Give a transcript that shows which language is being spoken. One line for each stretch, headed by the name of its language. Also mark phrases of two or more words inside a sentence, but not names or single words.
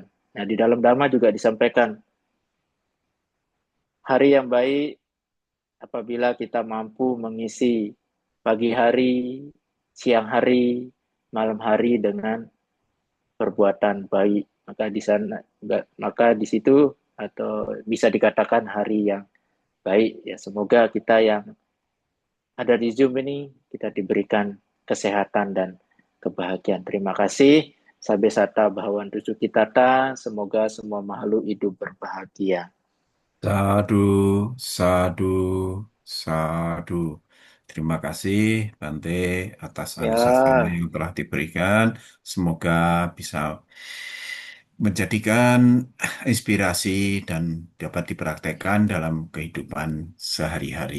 Indonesian: Nah, di dalam Dhamma juga disampaikan hari yang baik apabila kita mampu mengisi pagi hari, siang hari, malam hari dengan perbuatan baik. Maka di situ atau bisa dikatakan hari yang baik. Ya, semoga kita yang ada di Zoom ini kita diberikan kesehatan dan kebahagiaan. Terima kasih.
Pali: Sabe sata bahawan tuju kitata.
Indonesian: Semoga semua makhluk hidup berbahagia.
Pali: Sadu, sadu, sadu.
Indonesian: Terima kasih Bante atas anugerahnya Ya, yang telah diberikan. Semoga bisa menjadikan inspirasi dan dapat dipraktekkan dalam kehidupan sehari-hari.